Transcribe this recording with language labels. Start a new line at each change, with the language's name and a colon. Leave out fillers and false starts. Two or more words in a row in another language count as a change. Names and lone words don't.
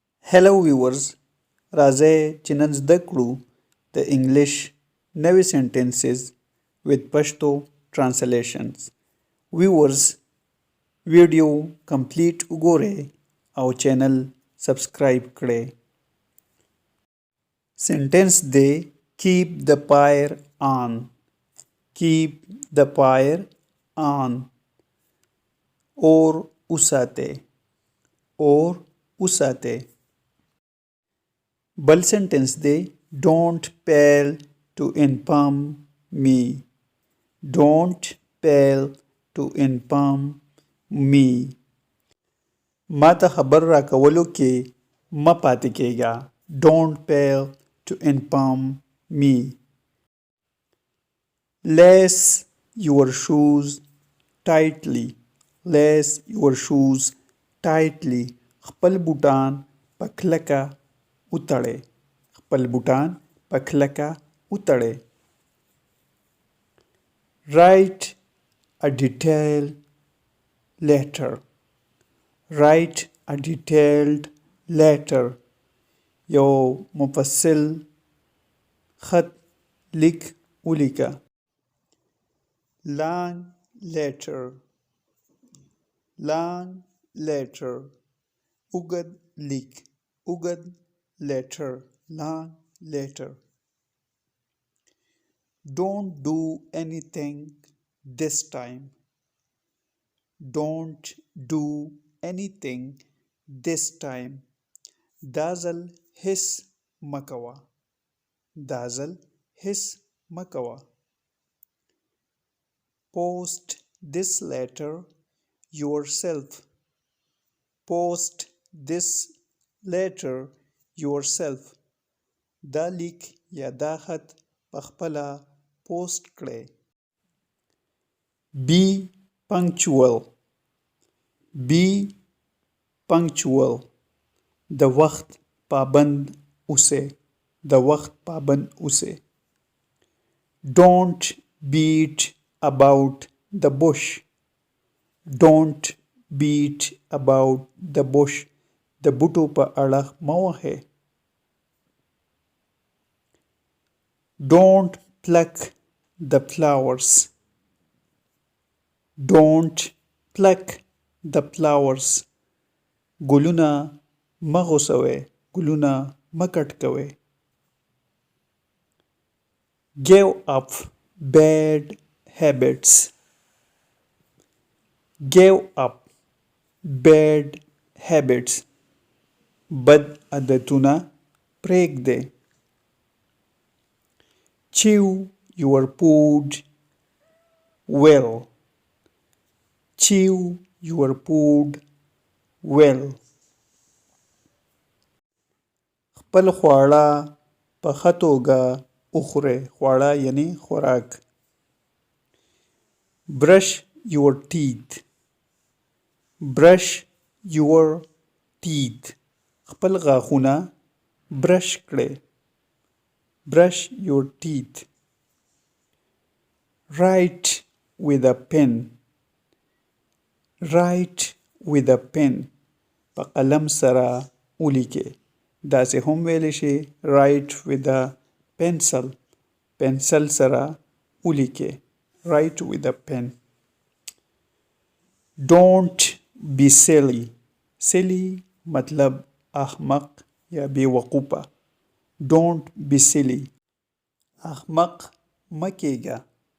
English: Hello viewers,
Pashto: راځئ چې نن زده کړو د انګلیش نوې
English: sentences with Pashto translations. Viewers, video complete
Pashto: وګورئ او
English: channel subscribe
Pashto: کړئ. سنټنس دی
English: keep the fire on. keep the fire on.
Pashto: اور وساتئ. اور وساتئ. بل سنټنس دی
English: don't fail to inform me. don't fail to inform me.
Pashto: ما ته خبر راکولو کې مه پاتې کېږه.
English: don't fail to inform me. lace your shoes tightly. lace your shoes tightly.
Pashto: خپل بوټان په کلکه وتړئ. خپل بوټان په کلکه وتړئ.
English: write a detailed letter. write a detailed letter.
Pashto: یو مفصل خط لیک ولیکه.
English: long letter. long letter.
Pashto: اوږد لیک. اوږد letter.
English: long letter. don't do anything this time. don't do anything this time.
Pashto: دا ځل هیڅ مه کوه. دا ځل هیڅ مه کوه.
English: post this letter yourself. post this letter yourself.
Pashto: دا لیک یا دا خط پخپله پوسټ کړئ.
English: be punctual. be punctual.
Pashto: د وخت پابند اوسئ. د وخت پابند اوسئ.
English: don't beat about the bush. don't beat about the bush.
Pashto: د بوټو په اړه مه وهئ.
English: don't pluck the flowers. don't pluck the flowers.
Pashto: ګلونه مه غوڅوئ. ګلونه مه کټ کوئ.
English: give up bad habits. give up bad habits.
Pashto: بد عادتونه پرېږدئ.
English: chew your food well. chew your food well.
Pashto: خپل خواړه په ښه توګه وخورئ. خواړه یعنی خوراک.
English: brush your teeth. brush your teeth.
Pashto: خپل غاښونه برش کړئ.
English: brush your teeth. write with a pen. write with a pen.
Pashto: په قلم سره ولیکئ. داسې هم ویلی شي
English: write with a pencil.
Pashto: پنسل سره ولیکئ.
English: write with a pen. don't be silly.
Pashto: silly مطلب احمق یا بیوقوفه.
English: don't be silly.
Pashto: احمق مه کېږه.